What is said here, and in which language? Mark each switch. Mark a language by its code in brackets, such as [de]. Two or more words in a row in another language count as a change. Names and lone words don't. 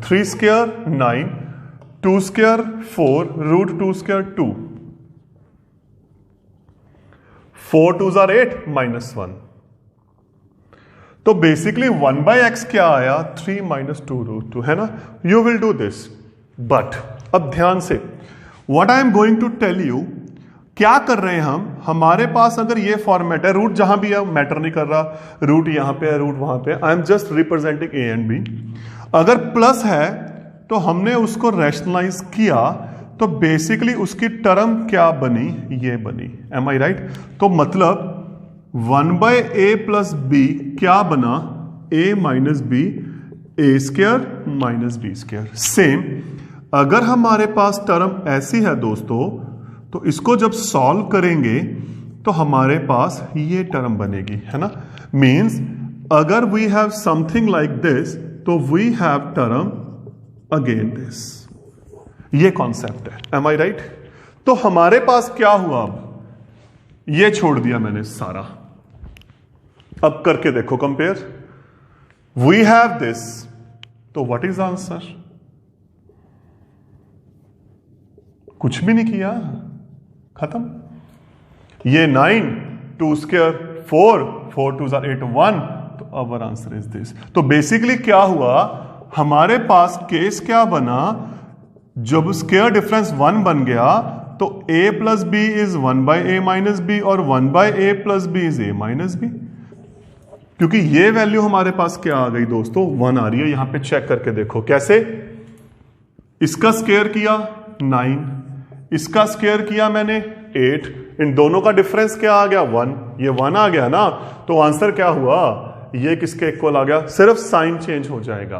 [hi] 3² 9, 2² 4, √2² 2, 4 2s are 8 -1, तो बेसिकली 1/x क्या आया 3 - 2√2, है ना। [en] you will do this, but [hi] अब ध्यान से, [en] what I am going to tell you, [hi] क्या कर रहे हैं हम। हमारे पास अगर ये फॉर्मेट है, रूट जहां भी है मैटर नहीं कर रहा, रूट यहां पे है, रूट वहां पे, [en] I am just representing a and b. [hi] अगर प्लस है तो हमने उसको रैशनलाइज किया, तो बेसिकली उसकी टर्म क्या बनी, ये बनी। [en] am I right. [hi] तो मतलब 1/a + b क्या बना, a - b, a² - b²। सेम अगर हमारे पास टर्म ऐसी है दोस्तों, तो इसको जब सॉल्व करेंगे तो हमारे पास ये टर्म बनेगी, है ना। [en] means अगर we have something like this, तो we have term again this। [hi] ये कॉन्सेप्ट है, [en] am I right. [hi] तो हमारे पास क्या हुआ, अब ये छोड़ दिया मैंने सारा। अब करके देखो कंपेयर, [en] we have this, [hi] तो [en] what is answer, [hi] कुछ भी नहीं किया, खत्म। [en] ये 9, 2² 4, 4 2s are 8 1, तो our answer is this. [hi] तो बेसिकली क्या हुआ, हमारे पास केस क्या बना, जब [en] square difference [hi] 1 बन गया, तो a + b is 1/a - b, और 1/a + b is a - b। क्योंकि ये वैल्यू हमारे पास क्या आ गई दोस्तों, 1 आ रही है। यहां पे चेक करके देखो कैसे, इसका स्क्वायर किया 9, इसका स्क्वायर किया मैंने 8, इन दोनों का डिफरेंस क्या आ गया 1, ये 1 आ गया ना, तो आंसर क्या हुआ, ये किसके इक्वल आ गया, सिर्फ [en] sign change [hi] हो जाएगा।